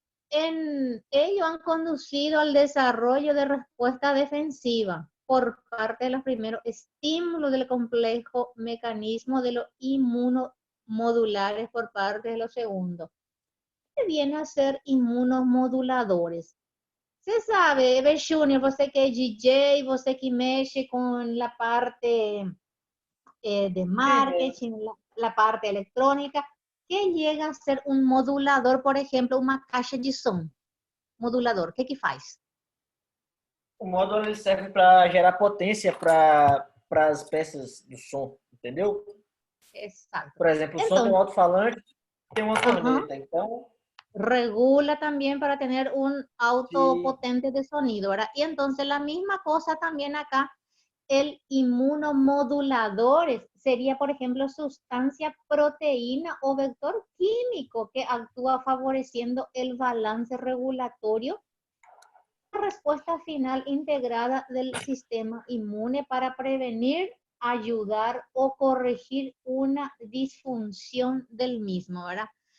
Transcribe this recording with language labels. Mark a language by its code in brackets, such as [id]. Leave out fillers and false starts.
[es] Ellos han conducido al desarrollo de respuesta defensiva por parte de los primeros estímulos del complejo mecanismo de los inmunomodulares por parte de los segundos. ¿Qué viene a ser inmunomoduladores? [pt] Você sabe, Ever Júnior, você que é DJ, você que mexe [es] con la parte de marketing, la parte electrónica, ¿qué llega a ser un modulador, por ejemplo, [pt] uma caixa de som? Modulador, o que faz? O módulo ele serve para gerar potência para as peças do som, entendeu? [es] Exacto. [pt] Por exemplo, o som [es] Entonces, [pt] do alto-falante tem uma corneta, então [es] regula también para tener un auto potente de sonido, ¿verdad? Y entonces la misma cosa también acá, el inmunomoduladores sería, por ejemplo, sustancia, proteína o vector químico que actúa favoreciendo el balance regulatorio, la respuesta final integrada del sistema inmune para prevenir, ayudar o corregir una disfunción del mismo, ¿verdad?